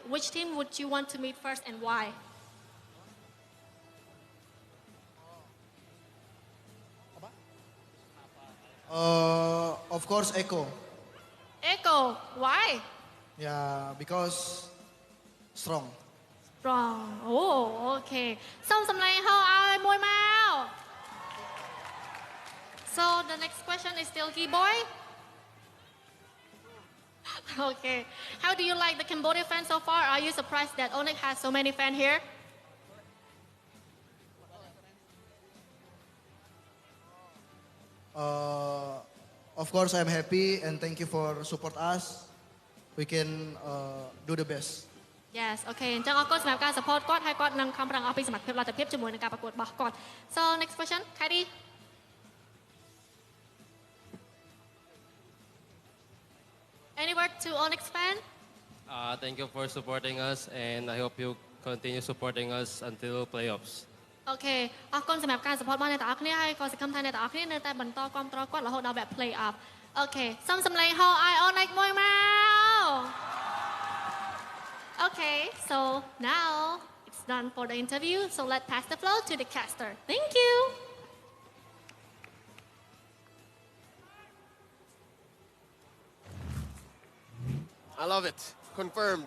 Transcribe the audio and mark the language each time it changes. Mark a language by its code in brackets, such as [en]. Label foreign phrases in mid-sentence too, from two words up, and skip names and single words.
[en] Which team would you want to meet first and why? Of course, Echo. Echo, why? Yeah, because strong. Strong. Oh, okay. [km] សូមសម្លេងហោឲ្យមួយមក [en] So the next question is still Keyboy. Okay. How do you like the Cambodia fans so far? Are you surprised that ONIC has so many fans here? Of course, I'm happy and thank you for support us. We can do the best. Yes, [km] okay អញ្ចឹងអរគុណសម្រាប់ការ support គាត់ហើយគាត់នឹងខំប្រឹងអស់ពីសមត្ថភាពលទ្ធភាពជាមួយនឹងការប្រកួតរបស់គាត់ [en] So next question, [km] Kairi. [en] Any word to ONIC fan? Thank you for supporting us, and I hope you continue supporting us until playoffs. [km] Okay អរគុណសម្រាប់ការ support របស់អ្នកទាំងអស់គ្នាហើយក៏សង្ឃឹមថាអ្នកទាំងអស់គ្នានៅតែបន្តគាំទ្រគាត់រហូតដល់វគ្គ [en] play off [km] Okay សូមសម្លេងហោឲ្យ ONIC មួយមក [en] Okay so now it's done for the interview so let's pass the floor to the caster Thank you I love it. Confirmed.